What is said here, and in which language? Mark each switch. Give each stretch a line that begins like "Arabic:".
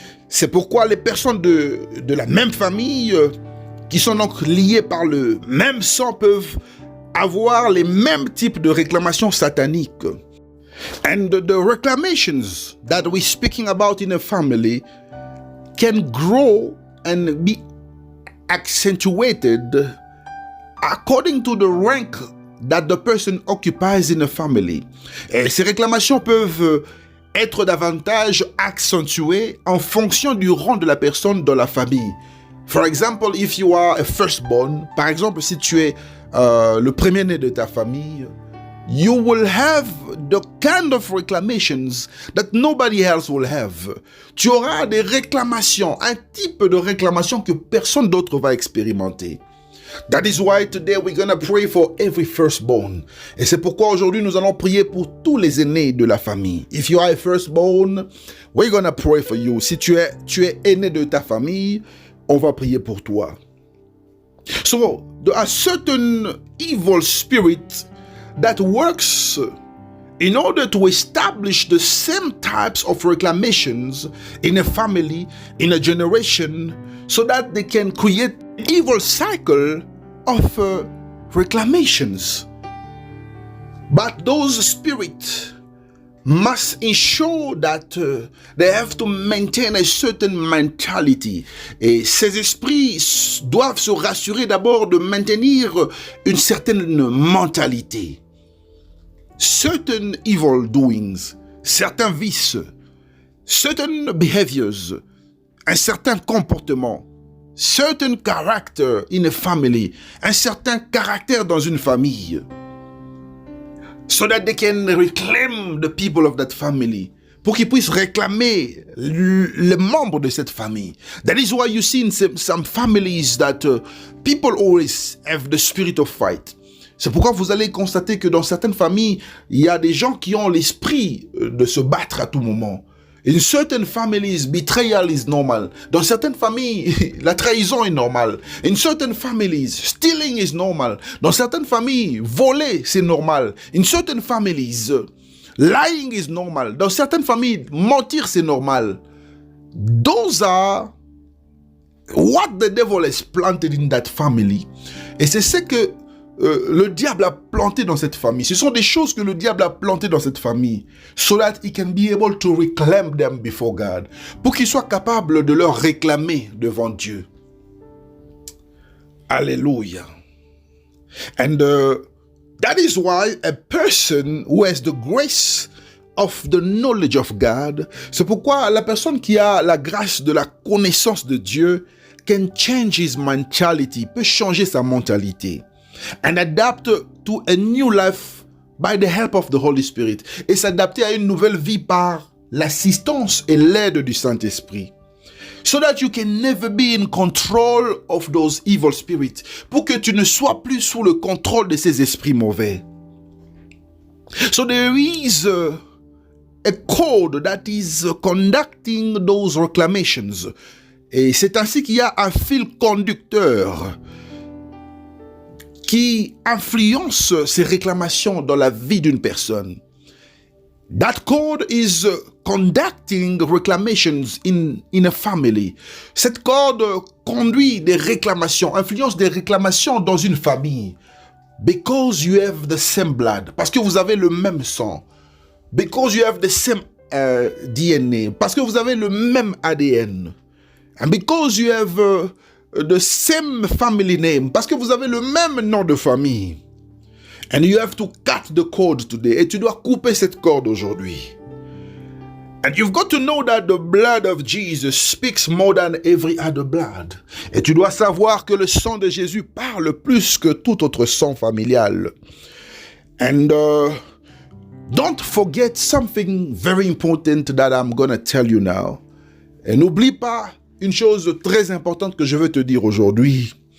French: C'est pourquoi les personnes de la même famille qui sont donc liées par le même sang peuvent avoir les mêmes types de réclamations sataniques.
English: And the reclamations that we're speaking about in a family can grow and be accentuated according to the rank that the person occupies in a family.
French: Et ces réclamations peuvent être davantage accentuées en fonction du rang de la personne dans la famille.
English: For example, if you are a firstborn,
French: par exemple, si tu es le premier-né de ta famille,
English: you will have the kind of reclamations that nobody else will have.
French: Tu auras des réclamations, un type de réclamation que personne d'autre va expérimenter.
English: That is why today we're going to pray for every firstborn.
French: Et c'est pourquoi aujourd'hui nous allons prier pour tous les aînés de la famille.
English: If you are a firstborn, we're going to pray for you.
French: Si tu es aîné de ta famille, on va prier pour toi.
English: So, there are certain evil spirits that works in order to establish the same types of reclamations in a family, in a generation, so that they can create evil cycle of reclamations. But those spirits must ensure that they have to maintain a certain mentality.
French: Et ces esprits doivent se rassurer d'abord de maintenir une certaine mentalité.
English: Certain evil doings,
French: certains vices,
English: certain behaviors,
French: un certain comportement,
English: certain character in a family,
French: un certain caractère dans une famille,
English: so that they can reclaim the people of that family,
French: pour qu'ils puissent réclamer les membres de cette famille.
English: That is why you see in some families that people always have the spirit of fight.
French: C'est pourquoi vous allez constater que dans certaines familles, il y a des gens qui ont l'esprit de se battre à tout moment.
English: In certain families, betrayal is normal.
French: Dans certaines familles, la trahison est normale.
English: In certain families, stealing is normal.
French: Dans certaines familles, voler, c'est normal.
English: In certain families, lying is normal.
French: Dans certaines familles, mentir, c'est normal.
English: Those are what the devil has planted in that family.
French: Et c'est ce que le diable a planté dans cette famille. Ce sont des choses que le diable a plantées dans cette famille.
English: So that he can be able to reclaim them before God.
French: Pour qu'il soit capable de leur réclamer devant Dieu.
English: Alléluia. And that is why a person who has the grace of the knowledge of God,
French: c'est pourquoi la personne qui a la grâce de la connaissance de Dieu
English: can change his mentality,
French: peut changer sa mentalité.
English: And adapt to a new life by the help of the Holy Spirit.
French: Et s'adapter à une nouvelle vie par l'assistance et l'aide du Saint-Esprit.
English: So that you can never be in control of those evil spirits.
French: Pour que tu ne sois plus sous le contrôle de ces esprits mauvais.
English: So there is a code that is conducting those reclamations.
French: Et c'est ainsi qu'il y a un fil conducteur qui influence ces réclamations dans la vie d'une personne.
English: That code is conducting reclamations in a family.
French: Cette code conduit des réclamations, influence des réclamations dans une famille.
English: Because you have the same blood.
French: Parce que vous avez le même sang.
English: Because you have the same DNA.
French: Parce que vous avez le même ADN.
English: And because you have the same family name,
French: parce que vous avez le même nom de famille.
English: And you have to cut the cord today.
French: Et tu dois couper cette corde aujourd'hui.
English: And you've got to know that the blood of Jesus speaks more than every other blood.
French: Et tu dois savoir que le sang de Jésus parle plus que tout autre sang familial.
English: And don't forget something very important that I'm going to tell you now.
French: Et n'oublie pas une chose très importante que je veux te dire aujourd'hui.